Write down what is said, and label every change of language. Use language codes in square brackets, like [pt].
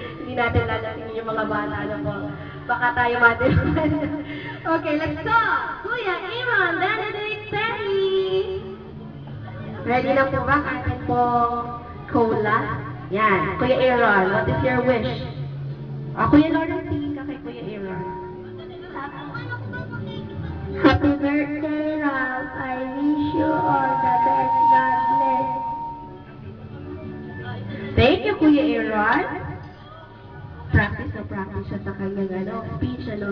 [tl] Hindi natin lalasingin yung mga bata na po. Baka tayo matilaman. [en] Okay, let's go! [tl] Kuya Aaron, Benedict, Terry! Ready na po ba ang ating pong cola? Yan. [en] Kuya Aaron, what is your wish? [tl] Kuya Lawrence, tingin ka kay Kuya Aaron. [en] Happy birthday, Ralph. I wish you all the best. God bless. Thank you, [tl] Kuya Aaron. Practice na practice siya sa kanyang speech.